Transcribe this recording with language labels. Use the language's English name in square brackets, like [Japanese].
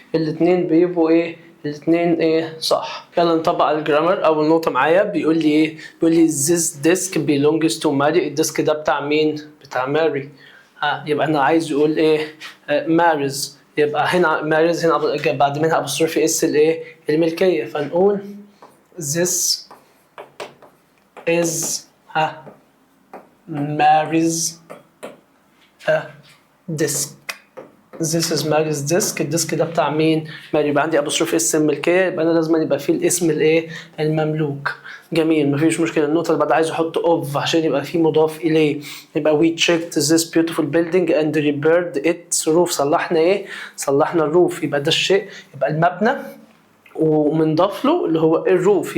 [Arabic] الاتنين بيبقوا ايه؟ الاتنين ايه؟ صح. يلا نطبق على الجرامر. اول نقطة معايا بيقول لي ايه؟ بيقول لي [English] this desk belongs to Mary. [Arabic] الديسك ده بتاع مين؟ بتاع ماري. يبقى انا عايز يقول ايه؟ ماريز. يبقى هنا ماريز، هنا بعد منها بصرف اس الايه؟ الملكية. [English] فنقول this is Mary's desk. This is Mary's desk. [Arabic] الديسك ده بتاع مين؟ ماري. يبقى عندي ابوستروف اس الملكيه، يبقى انا لازم يبقى فيه الاسم الايه؟ المملوك. جميل، مفيش مشكله. النقطه اللي بعدها عايز احط اوف عشان يبقى فيه مضاف اليه. يبقى [English] we checked this beautiful building and repaired its roof. [Arabic] صلحنا ايه؟ صلحنا الروف. يبقى ده الشيء، يبقى المبنى ومنضاف له اللي هو الروف.